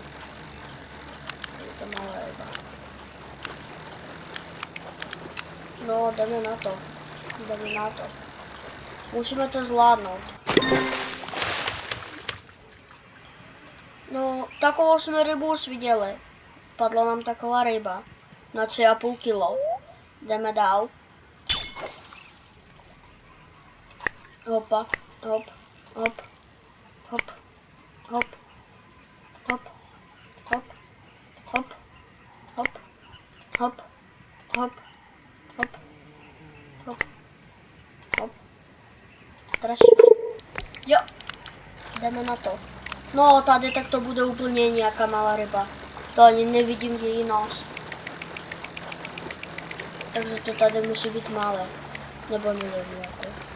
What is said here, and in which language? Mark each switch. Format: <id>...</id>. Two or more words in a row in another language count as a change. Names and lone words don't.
<cs>Je to malá ryba. No, jdeme na to. Jdeme na to. Musíme to zvládnout. No, takovou jsme rybu už viděli. Padla nám taková ryba. Na 3,5 kilo. Jdeme dál. Hopa, hop, hop, hop, hop, hop, hop, hop, hop, hop, hop. Hop, hop, hop, strašně. Jo, jdeme na to. No, tady tak to bude úplně nějaká malá ryba. To ani nevidím její nos. Takže to tady musí být malé. Nebo nevím, jako.</cs>